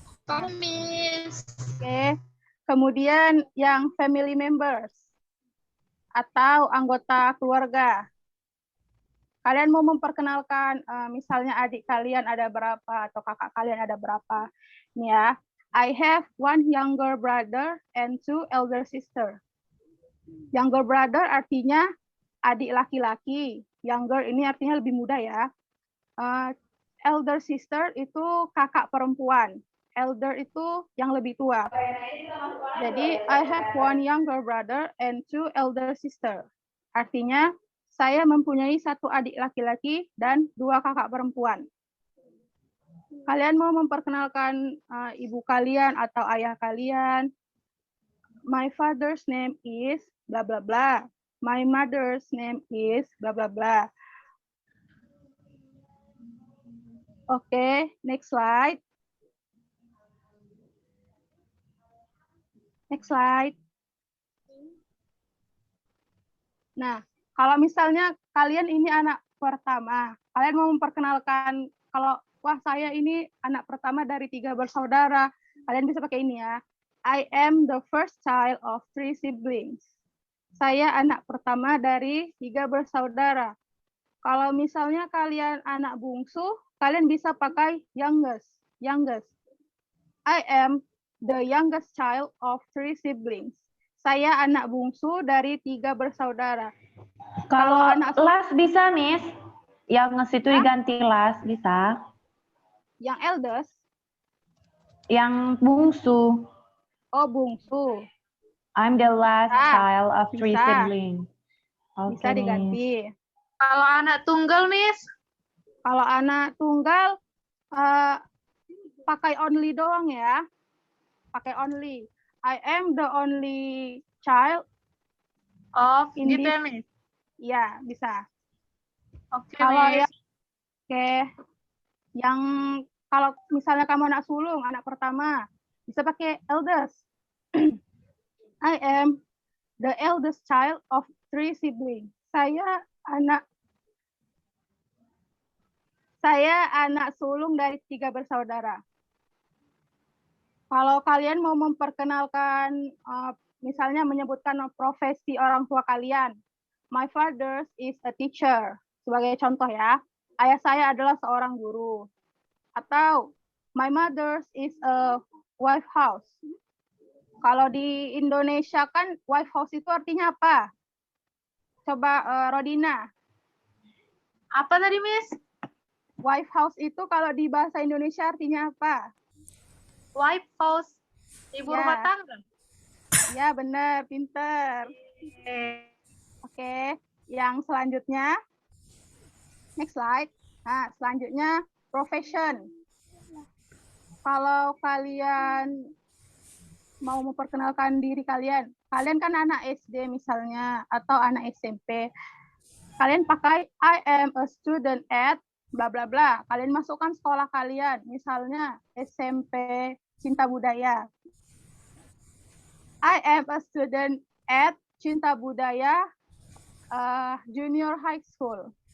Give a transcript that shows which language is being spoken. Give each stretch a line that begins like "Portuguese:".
Indonesian: Paham, Miss. Oke. Kemudian yang family members atau anggota keluarga. Kalian mau memperkenalkan misalnya adik kalian ada berapa atau kakak kalian ada berapa. Nih ya.
English: I have one younger brother and two elder sister.
Indonesian: Younger brother artinya adik laki-laki. Younger ini artinya lebih muda ya. Elder sister itu kakak perempuan. Elder itu yang lebih tua.
English: Jadi, I have one younger brother and two elder sister.
Indonesian: Artinya, saya mempunyai satu adik laki-laki dan dua kakak perempuan. Kalian mau memperkenalkan ibu kalian atau ayah kalian.
English: My father's name is bla bla bla. My mother's name is bla bla bla. Oke, next slide. Next slide.
Indonesian: Nah, kalau misalnya kalian ini anak pertama, kalian mau memperkenalkan kalau wah saya ini anak pertama dari 3 bersaudara, kalian bisa pakai ini ya.
English: I am the first child of 3 siblings.
Indonesian: Saya anak pertama dari 3 bersaudara. Kalau misalnya kalian anak bungsu, kalian bisa pakai youngest. Youngest.
English: I am the youngest child of 3 siblings.
Indonesian: Saya anak bungsu dari 3 bersaudara. Kalau anak last bisa, Miss. Youngest itu diganti last, bisa. Yang eldest? Yang bungsu. Oh, bungsu.
English: I'm the last child of 3
Indonesian: bisa.
English: siblings.
Indonesian: Bisa diganti. Kalau anak tunggal, Miss? Kalau anak tunggal, pakai only doang ya. Pakai only.
English: I am the only child. Of In
Indonesian: gitu
English: this-
Indonesian: ya, Miss? Ya, bisa. Oke, Kalau
English: Miss.
Indonesian: yang kalau misalnya kamu anak sulung, anak pertama, bisa pakai eldest.
English: I am the eldest child of 3 siblings.
Indonesian: Saya anak sulung dari 3 bersaudara. Kalau kalian mau memperkenalkan, misalnya menyebutkan profesi orang tua kalian,
English: my father is a teacher.
Indonesian: Sebagai contoh ya, ayah saya adalah seorang guru.
English: Atau my mother is a wife house.
Indonesian: Kalau di Indonesia kan wife house itu artinya apa? Coba Rodina. Apa tadi, Miss? Wife house itu kalau di bahasa Indonesia artinya apa?
English: Wife house. Ibu
Indonesian: Ya. rumah tangga. Ya benar, pinter. Oke, yang selanjutnya.
English: Next slide.
Indonesian: Nah, selanjutnya profession. Kalau kalian mau memperkenalkan diri kalian kan anak SD misalnya, atau anak SMP. Kalian pakai
English: I am a student at bla bla
Indonesian: bla. Kalian masukkan sekolah kalian, misalnya SMP Cinta Budaya.
English: I am a student at Cinta Budaya Junior High School.